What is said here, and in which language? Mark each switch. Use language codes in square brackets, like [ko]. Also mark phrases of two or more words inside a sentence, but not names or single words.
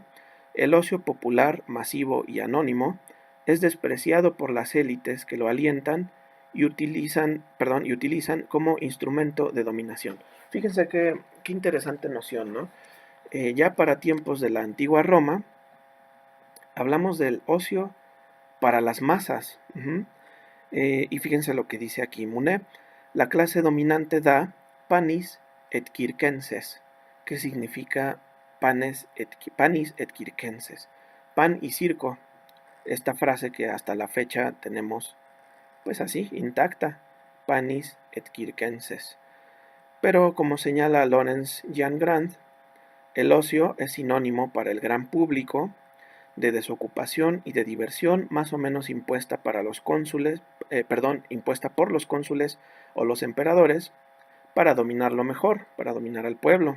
[es] El ocio popular, masivo y anónimo es despreciado por las élites que lo alientan y utilizan como instrumento de dominación. Fíjense qué interesante noción, ¿no? Ya para tiempos de la antigua Roma, hablamos del ocio para las masas. Y fíjense lo que dice aquí Monet. La clase dominante da [la] panis et circenses, [es] que significa [la] panis et circenses, [es] pan y circo. Esta frase que hasta la fecha tenemos pues así, intacta, [la] panis et circenses. [es] Pero como señala Lawrence Jan Grant, el ocio es sinónimo para el gran público de desocupación y de diversión más o menos impuesta para los cónsules, impuesta por los cónsules o los emperadores para dominarlo mejor, para dominar al pueblo.